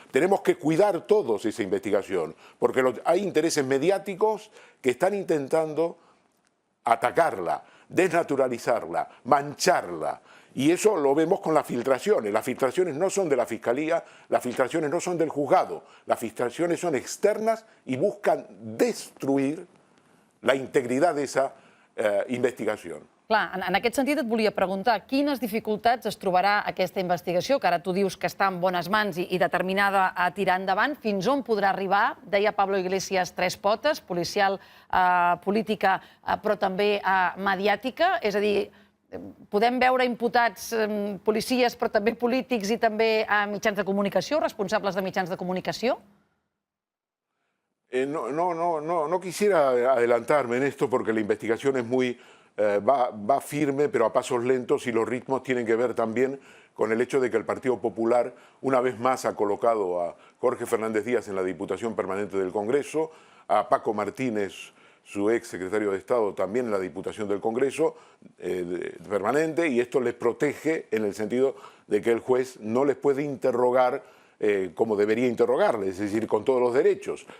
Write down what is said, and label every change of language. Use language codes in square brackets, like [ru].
[es] Tenemos que cuidar todos esa investigación, porque hay intereses mediáticos que están intentando atacarla, desnaturalizarla, mancharla. Y eso lo vemos con las filtraciones. Las filtraciones no son de la Fiscalía, las filtraciones no son del juzgado, las filtraciones son externas y buscan destruir la [ca] integritat d'esa investigació. Clar, en aquest sentit et volia preguntar quines dificultats es trobarà aquesta investigació, que ara tu dius que està en bones mans i determinada a tirar endavant, fins on podrà arribar, deia Pablo Iglesias, tres potes, policial, política, però també mediàtica, és a dir, podem veure imputats policies, però també polítics i també mitjans de comunicació, responsables de mitjans de comunicació? [es] No quisiera adelantarme en esto porque la investigación es muy... va firme, pero a pasos lentos, y los ritmos tienen que ver también con el hecho de que el Partido Popular una vez más ha colocado a Jorge Fernández Díaz en la Diputación Permanente del Congreso, a Paco Martínez, su ex secretario de Estado, también en la Diputación del Congreso Permanente, y esto les protege en el sentido de que el juez no les puede interrogar como debería interrogarles, es decir, con todos los derechos.